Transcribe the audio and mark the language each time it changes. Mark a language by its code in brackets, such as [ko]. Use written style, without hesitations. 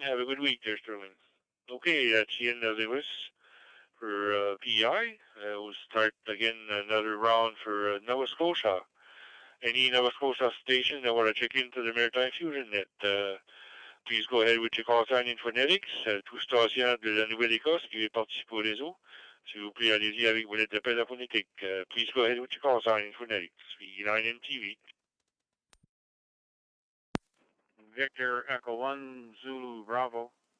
[en] Have a good week there, Sterling. Okay, that's the end of the list for PI. We'll start again another round for Nova Scotia. Any Nova Scotia station that want to check into the Maritime Fusion net, please go ahead with your call sign in phonetics. [fr] Tout station de la Nouvelle-Écosse qui veut participer au réseau. S'il vous plaît, allez-y avec vos lettres d'appel à phonétique. [en] Please go ahead with your call sign in phonetics. V9MTV. Victor Echo 1, Zulu Bravo.